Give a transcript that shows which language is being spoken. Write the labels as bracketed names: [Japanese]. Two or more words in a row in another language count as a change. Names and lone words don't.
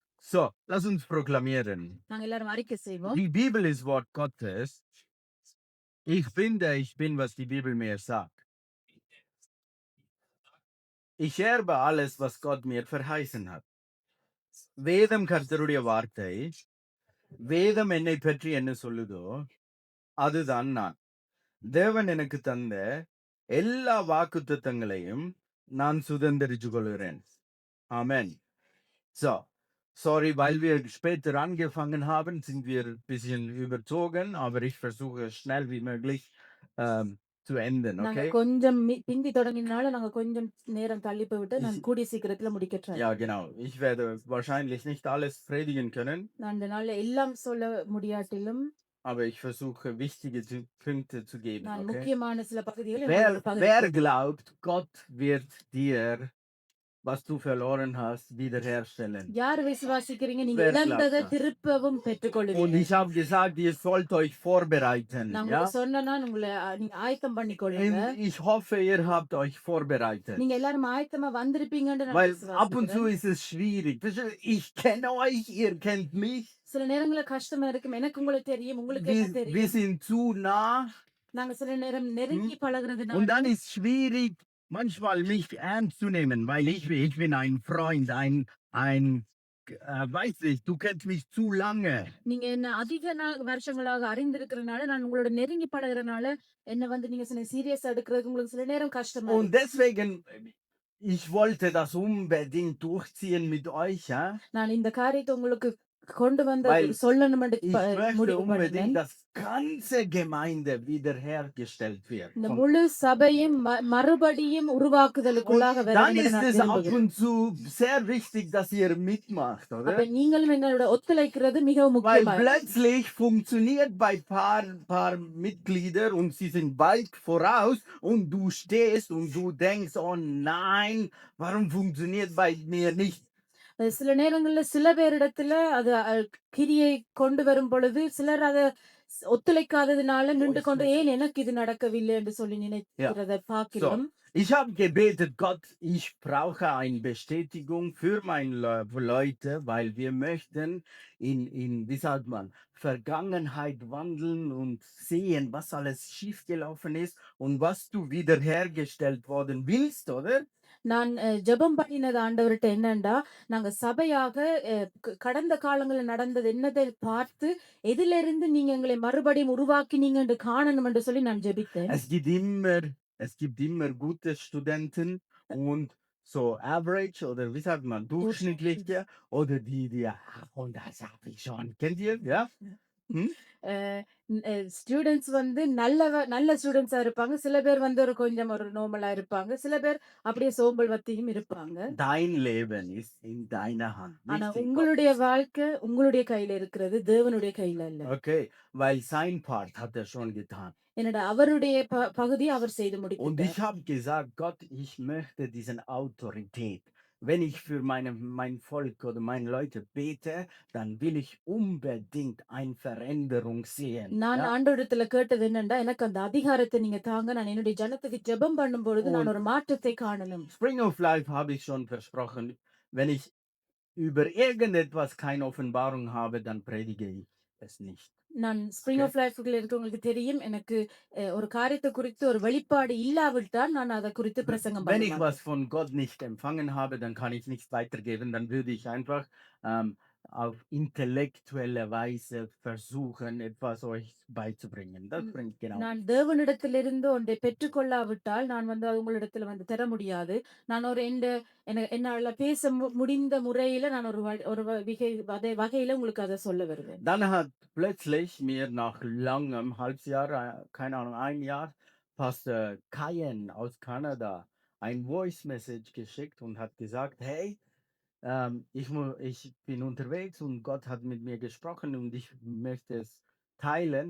[German] So, lass uns proklamieren. [Tamil] நாங்க எல்லாரும் அறிக்கை செய்வோம். [German] Die Bibel ist Wort Gottes. Ich finde, ich bin, was die Bibel mir sagt. Ich erbe alles, was Gott mir verheißen hat. [Tamil] வேதம் கர்த்தருடைய வார்த்தை. வேதம் என்னை பற்றி என்ன சொல்லுதோ அதுதான் நான். தேவன் எனக்கு தந்த எல்லா வாக்குத்தத்தங்களையும் நான் சுதந்திரிச்சு கொள்கிறேன். Amen. [German] So, sorry, weil wir später angefangen haben, sind wir ein bisschen überzogen, aber ich versuche schnell wie möglich zu enden, [Tamil] நாங்க [German] okay? [Tamil] கொஞ்சம் பிந்தி தொடங்கினால நாங்க கொஞ்சம் நேரம் தள்ளி போய்விட்டு நான் [German] Ich, [Tamil] கூடிய சீக்கிரத்துல முடிக்க ட்ரை [German] ja, genau. Ich werde wahrscheinlich nicht alles predigen können, [Tamil] நான் இந்த நாள்ல எல்லாம் சொல்ல முடியாட்டிலும் [German] aber ich versuche wichtige Punkte zu geben, [Tamil] நான் [German] okay? [Tamil] முக்கியமான சில பகுதிகளை [German] Wer, [Tamil] உங்களுக்கு [German] wer [Tamil] பகிர்ந்து [German] glaubt, Gott wird dir, was du verloren hast, wiederherstellen? [Tamil] யார் விசுவாசிக்கிறீங்க நீங்க [German] Wer glaubt [Tamil] இழந்ததை [German] das? [Tamil] திருப்பவும் [German] Und [Tamil] பெற்றுக்கொள்வீங்க [German] ich habe gesagt, ihr sollt euch vorbereiten. [Tamil] நான் [German] Ja? [Tamil] உங்களுக்கு சொன்னேன்னா உங்களை நீங்க ஆயத்தம் பண்ணிக்கொள்ளுங்க [German] Und ich hoffe, ihr habt euch vorbereitet. [Tamil] நீங்க எல்லாரும் ஆயத்தமா வந்திருப்பீங்கன்னு நான் [German] Weil ab und zu [Tamil] விசுவாசிக்கிறேன். [German] ist es schwierig. Ich kenne euch, ihr kennt mich. [Tamil] சில நேரங்கள கஷ்டமா இருக்கும். எனக்கு உங்களை தெரியும், உங்களுக்கு என்ன [German] Wir [Tamil] தெரியும். [German] sind zu nah. [Tamil] நாங்க சில நேரம் நெருங்கி [German] Und [Tamil] பழகுறதுனால [German] dann ist es schwierig, manchmal mich ernst zu nehmen, weil ich bin ein Freund, weiß ich, du kennst mich zu lange. [Tamil] நீங்க என்ன அதிக வருஷங்களாக அறிந்திருக்கிறனால நான் உங்களோட நெருங்கி பழகுறனால என்ன வந்து நீங்க சில சீரியஸ் எடுக்கிறதுக்கு உங்களுக்கு சில நேரம் கஷ்டமா [German] Und [Tamil] இருக்கு. [German] deswegen, ich wollte das unbedingt durchziehen mit euch, ja? [Tamil] நான் இந்த காரியத்தை உங்களுக்கு கொண்டு வந்து [German] Weil [Tamil] சொல்லணும்னு [German] ich möchte [Tamil] முடிவு [German] unbedingt, [Tamil] பண்ணினேன். [German] dass ganze Gemeinde wiederhergestellt wird. [Tamil] இந்த [German] Von- [Tamil] முழு சபையும் மறுபடியும் உருவாக்குதலுக்குள்ளாக [German] Und [Tamil] வர [German] dann [Tamil] வேண்டும் [German] ist [Tamil] நான் [German] es ab [Tamil] விரும்புகிறேன். [German] und zu sehr wichtig, dass ihr mitmacht, [Tamil] அப்ப [German] oder? [Tamil] நீங்களும் எங்களோட ஒத்துழைக்கிறது மிகவும் [German] Weil [Tamil] முக்கியமா [German] plötzlich funktioniert bei paar Mitglieder und sie sind weit voraus und du stehst und du denkst, oh nein, warum funktioniert bei mir nicht? [Tamil] சில நேரங்கள்ல சில பேரிடத்துல அது கிரியை கொண்டு வரும் பொழுது சிலர் அதை ஒத்துழைக்காததுனால நின்று கொண்டு ஏன் எனக்கு இது நடக்கவில்லை என்று சொல்லி நினைக்கிறத [German] So, [Tamil] பார்க்கிறோம். [German] ich habe gebetet, Gott, ich brauche eine Bestätigung für meine Leute, weil wir möchten wie sagt man, Vergangenheit wandeln und sehen, was alles schiefgelaufen ist und was du wiederhergestellt worden willst, oder? [Tamil] நான் ஜெபம் பண்ணினது ஆண்டவர்கிட்ட என்னண்டா நாங்க சபையாக கடந்த காலங்களில் நடந்தது என்னதை பார்த்து எதிலிருந்து நீங்க எங்களை மறுபடியும் உருவாக்கினீங்க என்று காணணும் என்று சொல்லி நான் ஜெபித்தேன். [German] Es gibt immer gute Studenten und [English] so average [German] oder wie sagt man, durchschnittliche oder die, und das habe ich schon. Kennt ihr? Ja? Hm? [Tamil] ஸ்டூடெண்ட்ஸ் வந்து நல்ல ஸ்டூடெண்ட்ஸா இருப்பாங்க. சில பேர் வந்து ஒரு கொஞ்சம் ஒரு நார்மலா இருப்பாங்க. சில பேர் அப்படியே சோம்பல் வத்தியும் இருப்பாங்க. [German] Dein Leben ist in deiner Hand. [Tamil] ஆனா [German] Nicht in [Tamil] உங்களுடைய [German] Gottes. [Tamil] வாழ்க்கை உங்களுடைய கையில இருக்கிறது, தேவனுடைய கையில இல்ல. [German] Okay, weil sein Part hat er schon getan. [Tamil] என்னோட அவருடைய பகுதியை அவர் செய்து [German] Und [Tamil] முடித்துட்டார். [German] ich habe gesagt, Gott, ich möchte diesen Autorität. Wenn ich für mein Volk oder meine Leute bete, dann will ich unbedingt eine Veränderung sehen. [Tamil] நான் [German] Ja? [Tamil] ஆண்டவரிடத்துல கேட்டது என்னன்னா எனக்கு அந்த அதிகாரத்தை நீங்க தாங்க. நான் என்னுடைய ஜனத்துக்கு ஜெபம் பண்ணும் பொழுது நான் ஒரு மாற்றத்தை காணணும். [German] Spring of Life habe ich schon versprochen. Wenn ich über irgendetwas keine Offenbarung habe, dann predige ich es nicht. [Tamil] நான் ஸ்பிரிங் ஆஃப் லைஃப்ல இருக்கவங்களுக்கு தெரியும் எனக்கு ஒரு காரியத்தை குறித்து ஒரு வெளிப்பாடு இல்லாவிட்டால் நான் அதை குறித்து பிரசங்கம் [German] Wenn ich [Tamil] பண்ணுவேன். [German] was von Gott nicht empfangen habe, dann kann ich nichts weitergeben. Dann würde ich einfach auf intellektuelle Weise versuchen, etwas euch beizubringen. Das bringt genau. [Tamil] நான் தேவனிடத்திலிருந்து ஒன்றை பெற்றுக்கொள்ளாவிட்டால் நான் வந்து அது உங்களிடத்துல வந்து தர முடியாது. நான் ஒரு என்னால பேச முடிந்த முறையில நான் ஒரு வகையில உங்களுக்கு அதை சொல்ல வருவேன். [German] Dann hat plötzlich mir nach langem Halbjahr, keine Ahnung, ein Jahr, Pastor Kayen aus Kanada ein [English] Voice Message [German] geschickt und hat gesagt, hey, ich bin unterwegs und Gott hat mit mir gesprochen und ich möchte es teilen.